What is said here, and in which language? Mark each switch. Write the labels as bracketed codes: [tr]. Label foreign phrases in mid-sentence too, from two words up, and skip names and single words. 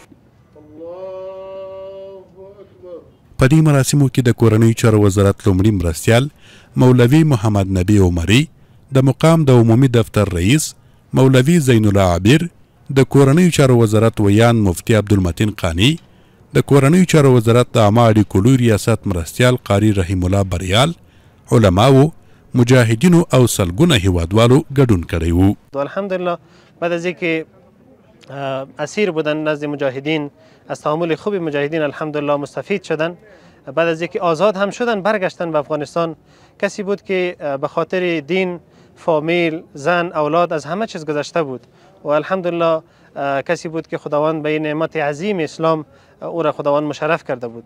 [ps] په دې مراسمو کې د کورنیو چارو وزارت لومړي مرستیال مولوي محمد نبی عمري، د مقام د عمومي دفتر رئیس مولوي زین الله عابر، د کورنیو چارو وزارت ویان مفتي عبدالمتین قانی، د کورنیو چارو وزارت د عامه اړیکو لوی ریاست مرستیال قاری رحیم الله بریال، علماو، مجاهدینو او سلګونه هیوادوالو ګډون کړی و. [fa] الحمدلله بعد از اینکه اسیر بودن نزد مجاهدین، از تعامل خوب مجاهدین الحمدلله مستفید شدن. بعد از اینکه آزاد هم شدن برگشتن به افغانستان. کسی بود که به خاطر دین، فامیل، زن، اولاد از همه چیز گذشته بود و الحمدلله کسی بود که خداوند به این نعمت عظیم اسلام او را خداوند مشرف کرده بود.